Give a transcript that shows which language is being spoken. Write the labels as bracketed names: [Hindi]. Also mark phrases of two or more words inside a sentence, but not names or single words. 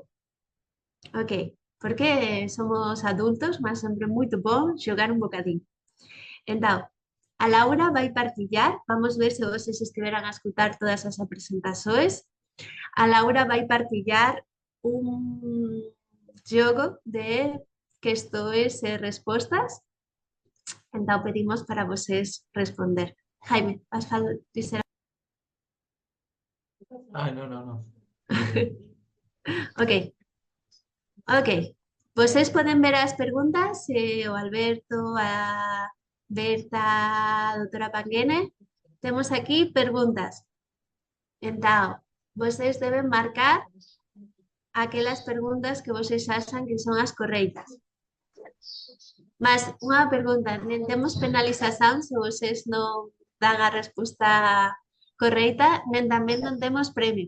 [Galician] Ok, porque somos adultos, mas sempre moito bom xogar un bocadinho. Entón, a Laura vai partillar, vamos ver se vocês estiveran a escutar todas [Portuguese] as presentações. [Galician] A Laura vai partillar un xogo de [Portuguese] questões e respostas. [Galician] Entón, pedimos para vocês responder. Jaime, vas dizer... No. Ok. Ok. Vocês poden ver as perguntas, o Alberto, a Berta, a doutora Panguene. Temos aquí perguntas. Entón, vocês deben marcar aquelas perguntas que vocês acham que son as correctas. Mas unha pergunta, nen temos penalización se vocês non dan a resposta correcta, nen tamén non temos premio.